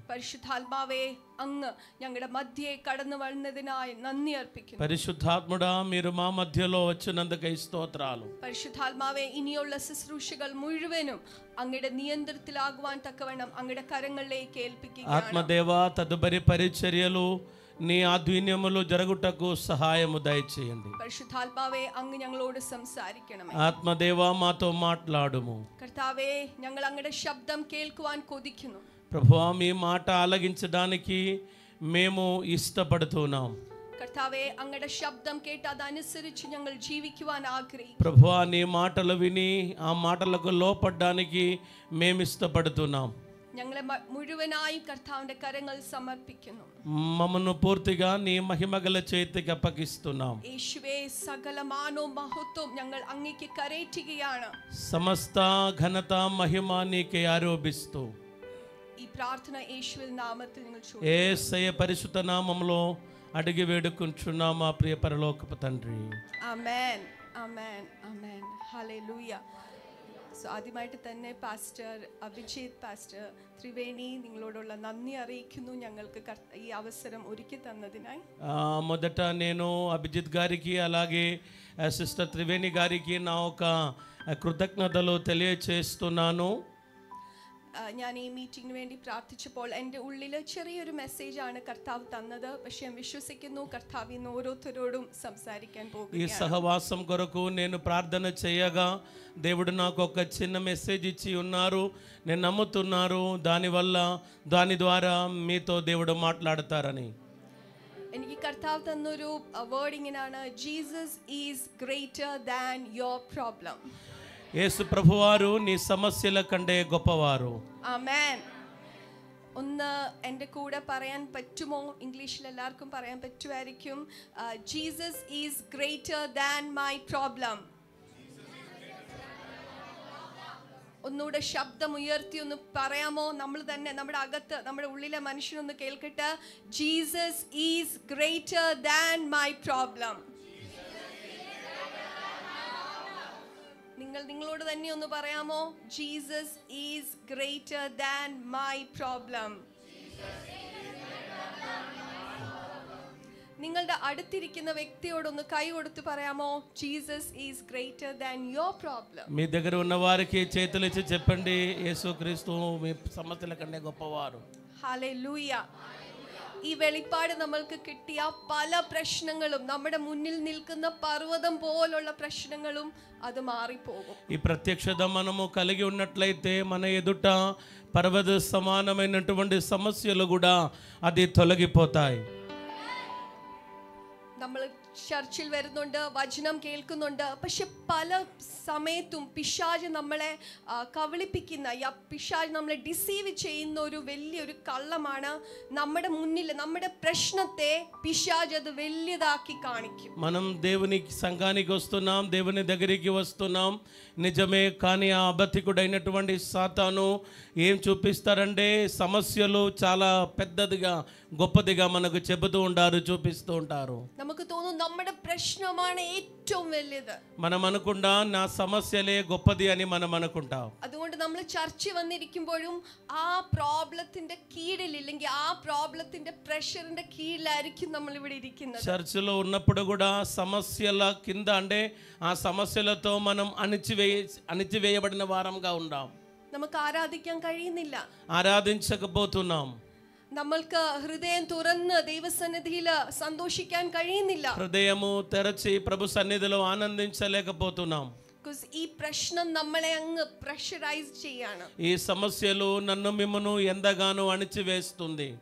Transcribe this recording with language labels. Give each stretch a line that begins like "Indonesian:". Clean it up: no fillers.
Malayalam: പരിശുദ്ധാത്മാവേ, അങ്ങ് ഞങ്ങളുടെ മധ്യേ കടന്നു വന്നതിനായി നന്ദി അർപ്പിക്കുന്നു.
Telugu: పరిశుద్ధాత్ముడా మీరు మా మధ్యలో వచ్చినందుకై స్తోత్రాలు.
Malayalam: പരിശുദ്ധാത്മാവേ, ഇനിയുള്ള ശുശ്രൂഷകൾ മുഴുവനും അങ്ങയുടെ നിയന്ത്രണത്തിലാകുവാൻ തക്കവണ്ണം അങ്ങയുടെ കരങ്ങളിലേക്ക് ഏൽപ്പിക്കുകയാണ്.
Telugu: ఆత్మదేవా తదుపరి పరిచర్యలు నీ ఆధ్వర్యములో జరుగుటకు సహాయము దయచేయండి.
Malayalam: പരിശുദ്ധാത്മാവേ, അങ്ങ് ഞങ്ങളോട് സംസാരിക്കണമേ.
Telugu: ఆత్మదేవా మాతో మాట్లాడుము.
Malayalam: കർത്താവേ, ഞങ്ങൾ അങ്ങയുടെ ശബ്ദം കേൾക്കുവാൻ കൊതിക്കുന്നു.
Telugu: ప్రభువా మీ మాట ఆలకించడానికి మేము ఇష్టపడుతున్నాం.
Malayalam: കർത്താവേ, അങ്ങയുടെ ശബ്ദം കേട്ട് അതനുസരിച്ച് ഞങ്ങൾ ജീവിക്കുവാൻ ആഗ്രഹിക്കുന്നു.
Telugu: ప్రభువా నీ మాటలు విని ఆ మాటలకు లోపడడానికి మేము ఇష్టపడుతున్నాం.
Malayalam: ഞങ്ങളെ മുഴുവനായും കർത്താവിന്റെ കരങ്ങൾ സമർപ്പിക്കുന്നു.
Telugu: మమ్మను పూర్తిగా నీ మహిమగల చేతికి అప్పగిస్తున్నాం.
Malayalam: യേശുവേ, സകല മാനവും മഹത്വവും ഞങ്ങൾ അങ്ങേക്ക് കരേറ്റുകയാണ്.
Telugu: సమస్త ఘనత మహిమ నీకే ఆరోపిస్తూ
Malayalam: ഈ പ്രാർത്ഥന യേശുവിൻ നാമത്തിൽ ഞങ്ങൾ
Telugu: యేసయ్య పరిశుద్ధ నామములో అడిగి వేడుకుంటున్నాం మా ప్రియ పరలోకపు తండ్రి.
Malayalam: ആമേൻ, ആമേൻ, ആമേൻ. ഹല്ലേലൂയ. സോ ആദ്യമായിട്ട് തന്നെ പാസ്റ്റർ അഭിജിത്ത്, പാസ്റ്റർ ത്രിവേണി, നിങ്ങളോടുള്ള നന്ദി അറിയിക്കുന്നു ഞങ്ങൾക്ക് ഈ അവസരം ഒരുക്കി തന്നതിനായി.
Telugu: మొదట నేను అభిజిత్ గారికి అలాగే సిస్టర్ త్రివేణి గారికి నా ఒక కృతజ్ఞతలు తెలియచేస్తున్నాను.
Malayalam: ഞാൻ ഈ മീറ്റിംഗിന് വേണ്ടി പ്രാർത്ഥിച്ചപ്പോൾ എൻ്റെ ഉള്ളിൽ ചെറിയൊരു മെസ്സേജാണ് കർത്താവ് തന്നത്. പക്ഷെ ഞാൻ വിശ്വസിക്കുന്നു കർത്താവ് ഇന്ന് ഓരോരുത്തരോടും സംസാരിക്കാൻ പോകുന്നു.
Telugu: ఈ సహవాసం కొరకు నేను ప్రార్థన చేయగా దేవుడు నాకు ఒక చిన్న మెసేజ్ ఇచ్చి ఉన్నారు. నేను నమ్ముతున్నాను దాని ద్వారా మీతో దేవుడు మాట్లాడతారని.
Malayalam: എനിക്ക് കർത്താവ് തന്നൊരു വേർഡ് ഇങ്ങനെയാണ്:
English: Jesus is greater than your problem.
Telugu: యేసు ప్రభువారు నీ సమస్యల కంటే గొప్పవారు.
Malayalam: ആമേൻ. ഒന്ന് എൻ്റെ കൂടെ പറയാൻ പറ്റുമോ? ഇംഗ്ലീഷിൽ എല്ലാവർക്കും പറയാൻ പറ്റുമായിരിക്കും.
English: Jesus is greater than my problem.
Malayalam: ഒന്നുകൂടെ ശബ്ദം ഉയർത്തി ഒന്ന് പറയാമോ? നമ്മൾ തന്നെ നമ്മുടെ അകത്ത്, നമ്മുടെ ഉള്ളിലെ മനുഷ്യനൊന്ന് കേൾക്കട്ടെ.
English: Jesus is greater than my problem.
Malayalam: നിങ്ങളോട് തന്നെ ഒന്ന് പറയാമോ?
English: Jesus is greater than my problem.
Malayalam: നിങ്ങളുടെ അടുത്തിരിക്കുന്ന വ്യക്തിയോടൊന്ന് കൈ കൊടുത്ത് പറയാമോ?
English: Jesus is greater than your problem.
Telugu: మీ దగ్గర ఉన్న వారికి చేతులు ఇచ్చి చెప్పండి, యేసుక్రీస్తు మీ సమస్యల కంటే గొప్పవారు.
Malayalam: ഹല്ലേലൂയ. ഈ വെളിപ്പാട് നമ്മൾക്ക് കിട്ടിയ പല പ്രശ്നങ്ങളും, നമ്മുടെ മുന്നിൽ നിൽക്കുന്ന പർവ്വതം പോലുള്ള പ്രശ്നങ്ങളും അത് മാറിപ്പോകും.
Telugu: ఈ ప్రత్యక్షత మనము కలిగి ఉన్నట్లయితే మన ఎదుట పర్వత సమానమైనటువంటి సమస్యలు కూడా అది తొలగిపోతాయి.
Malayalam: നമ്മൾ ചർച്ചിൽ വരുന്നുണ്ട്, വചനം കേൾക്കുന്നുണ്ട്, പക്ഷെ പല സമയത്തും പിശാച് നമ്മളെ കബളിപ്പിക്കുന്ന, പിശാച് നമ്മളെ ഡിസീവ് ചെയ്യുന്ന ഒരു വലിയൊരു കള്ളമാണ്. നമ്മുടെ മുന്നിൽ നമ്മുടെ പ്രശ്നത്തെ പിശാച് അത് വലിയതാക്കി കാണിക്കും.
Telugu: మనం దేవుని సంఘానికి వస్తున్నాం, దేవుని దగ్గరికి వస్తున్నాం, నిజమే. కానీ ఆ అబద్ధికుడైనటువంటి సాతాను ఏం చూపిస్తారంటే సమస్యలు చాలా పెద్దదిగా గొప్పదిగా మనకు చెబుతూ ఉంటారు, చూపిస్తూ ఉంటారు.
Malayalam: നമുക്ക് തോന്നും നമ്മുടെ പ്രശ്നമാണ് ഏറ്റവും വലുത്.
Telugu: మనం అనుకుంటా నా సమస్యలే గొప్పది అని మనం అనుకుంటాం.
Malayalam: അതുകൊണ്ട് നമ്മൾ ചർച്ച വന്നിരിക്കുമ്പോഴും ആ പ്രോബ്ലത്തിന്റെ കീഴിൽ, ഇല്ലെങ്കിൽ ആ പ്രോബ്ലത്തിന്റെ പ്രഷറിന്റെ കീഴിലായിരിക്കും നമ്മൾ ഇവിടെ ഇരിക്കുന്നത്.
Telugu: చర్చిలో ఉన్నప్పుడు కూడా సమస్యల కింద, అంటే ఆ సమస్యలతో మనం అణిచివేయబడిన వారంగా ఉన్నాం.
Malayalam: നമുക്ക് ആരാധിക്കാൻ കഴിയുന്നില്ല,
Telugu: ఆరాధించకపోతున్నాం.
Malayalam: നമ്മൾക്ക് ഹൃദയം തുറന്ന് ദൈവസന്നിധിയിൽ സന്തോഷിക്കാൻ കഴിയുന്നില്ല.
Telugu: హృదయము తెరచి ప్రభు సన్నిధిలో ఆనందించలేకపోతున్నాం.
Malayalam: ഈ പ്രശ്നം നമ്മളെ അങ്ങ് പ്രഷറൈസ് ചെയ്യാണ്.
Telugu: ఈ సమస్యలు నన్ను మిమ్మను ఎంతగానో అణిచివేస్తుంది.